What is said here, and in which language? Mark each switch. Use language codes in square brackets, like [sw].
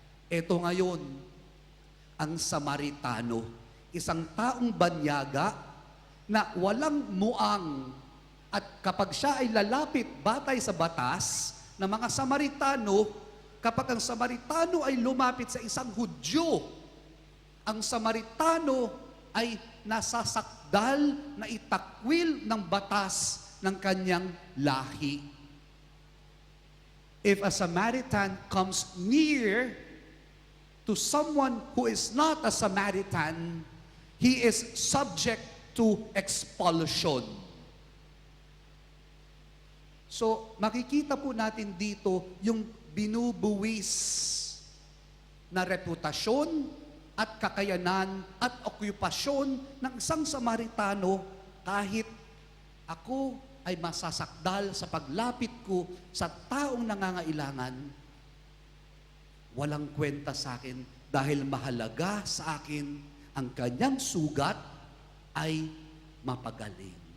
[tl] Ito ngayon, ang Samaritano, isang taong banyaga na walang muang at kapag siya ay lalapit batay sa batas ng mga Samaritano, kapag ang Samaritano ay lumapit sa isang Hudyo, ang Samaritano ay nasasakdal na itakwil ng batas ng kanyang lahi. [en] If a Samaritan comes near to someone who is not a Samaritan, he is subject to expulsion. [tl] So, makikita po natin dito yung binubuwis na reputasyon at kakayanan at okupasyon ng isang Samaritano kahit ako ay masasakdal sa paglapit ko sa taong nangangailangan, walang kwenta sa akin dahil mahalaga sa akin ang kanyang sugat ay mapagaling.